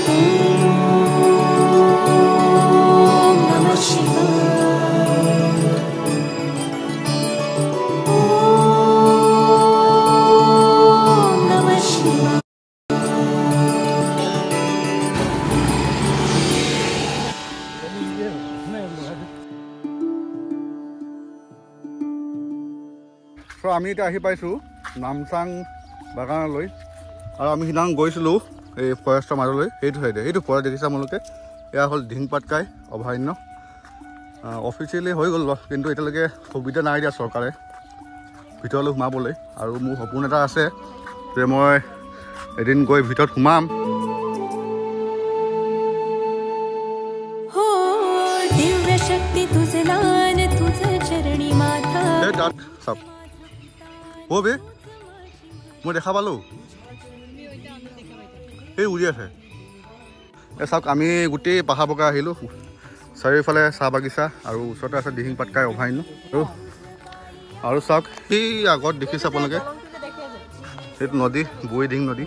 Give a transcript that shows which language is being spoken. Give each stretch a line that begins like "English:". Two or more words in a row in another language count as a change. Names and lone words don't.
Sanskrit: ओम नमः शिवाय, ओम नमः शिवाय।
Assamese: চ' আমি এতিয়া আহি পাইছোঁ নামচাং বাগানলৈ, আৰু আমি সিদিনাখন গৈছিলোঁ এই ফৰেষ্টৰ মাজলৈ, সেইটো চাইডে, সেইটো ফৰেষ্ট দেখিছে আপোনালোকে। এয়া হ'ল দিহিং পাটকাই অভয়াৰণ্য। অফিচিয়েলি হৈ গ'ল, কিন্তু এতিয়ালৈকে সুবিধা নাই দিয়া চৰকাৰে ভিতৰলৈ সোমাবলৈ। আৰু মোৰ সপোন এটা আছে যে মই এদিন গৈ ভিতৰত সোমাম।
Marathi: दिव्य शक्ती तुझे लान, तुझे चरणी माथा।
Assamese: তাত চাওক অ' বে, মই দেখা পালোঁ এই উৰি আছে। এই চাওক আমি গোটেই পাহাৰ বগা আহিলোঁ, চাৰিওফালে চাহ বাগিচা আৰু ওচৰতে আছে দিহিং পাটকাই অভয়াৰণ্য। আৰু চাওক সেই আগত দেখিছে আপোনালোকে, সেইটো নদী বুঢ়ীদিহিং নদী।